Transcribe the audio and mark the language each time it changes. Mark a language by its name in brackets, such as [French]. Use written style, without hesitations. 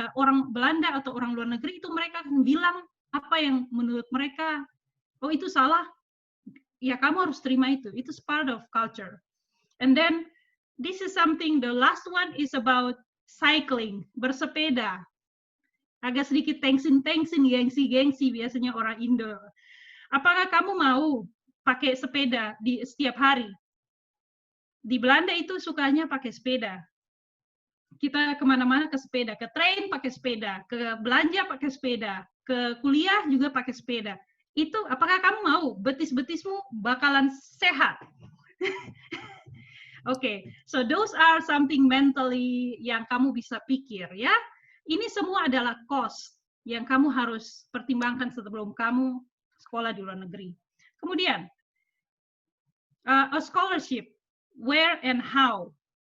[Indonesian] Orang Belanda atau orang luar negeri itu mereka akan bilang apa yang menurut mereka, oh itu salah, ya kamu harus terima itu [English] part of culture. And then, this is something, the last one is about cycling, bersepeda. [Indonesian] Agak sedikit tengsin, gengsi biasanya orang Indo. Apakah kamu mau pakai sepeda di setiap hari? Di Belanda itu sukanya pakai sepeda. Kita kemana-mana ke sepeda, ke train pakai sepeda, ke belanja pakai sepeda, ke kuliah juga pakai sepeda. Itu apakah kamu mau betis-betismu bakalan sehat? [English] Okay, so those are something mentally [Indonesian] yang kamu bisa pikir ya. Ini semua adalah cost yang kamu harus pertimbangkan sebelum kamu sekolah di luar negeri. [English] Kemudian, a scholarship, where and how.